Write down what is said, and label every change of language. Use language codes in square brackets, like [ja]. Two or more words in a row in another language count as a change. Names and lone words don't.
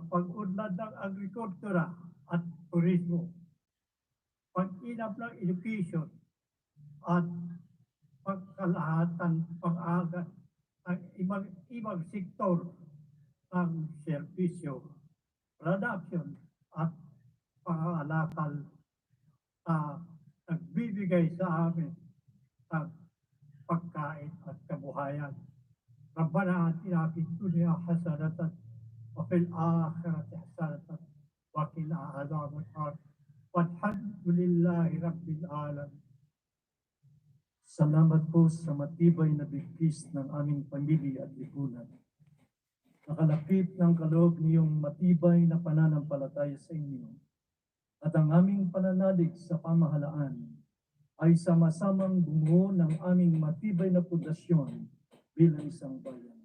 [tl] pag-unlad ng agrikultura at turismo, pag-inap ng education at pagkalahatan pang-aga ng ibang sektor ng serbisyo, production at pangalakal na nagbibigay sa amin ng pagkain at kabuhayan. [ar] ربنا آتنا في الدنيا حسنة وفي الآخرة حسنة وقنا عذاب النار. والحمد لله رب العالمين. [tl] Salamat po sa matibay na bigkis ng aming pamilya at lipunan. Nakalapit ng kaloob niyong matibay na pananampalataya sa inyo at ang aming pananalig sa pamahalaan ay sama-samang bumuo ng aming matibay na pundasyon bilang isang bayan.